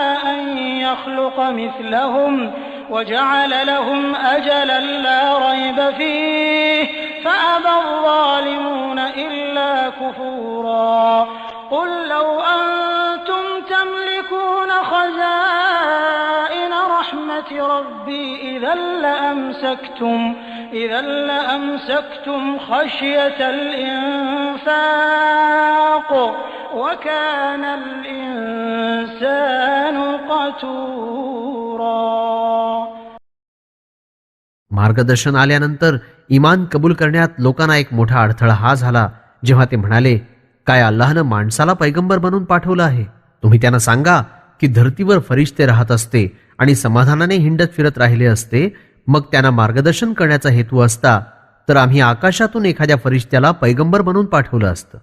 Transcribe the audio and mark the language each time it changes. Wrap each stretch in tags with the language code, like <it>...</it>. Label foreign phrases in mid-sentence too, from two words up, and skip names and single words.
<ar>أن يخلق مثلهم وجعل لهم أجلا لا ريب فيه فأبى الظالمون إلا كفورا قل لو أنتم تملكون خزائن رحمة ربي إذا لأمسكتم خشية الإنفاق وكان الإنسان قتورا.</ar> <mr>मार्गदर्शन आल्यानंतर ईमान कबूल करण्यात लोकांना एक मोठा अडथळा हा झाला जेव्हा ते म्हणाले, काय अल्लाहनं माणसाला पैगंबर बनवून पाठवलं आहे? तुम्ही त्यांना सांगा की धर्तीवर फरिश्ते राहत असते आणि समाधानाने हिंडत फिरत राहिले असते, मग त्यांना मार्गदर्शन करण्याचा हेतू असता तर आम्ही आकाशातून एखाद्या फरिश्त्याला पैगंबर बनवून पाठवलं असतं.</mr>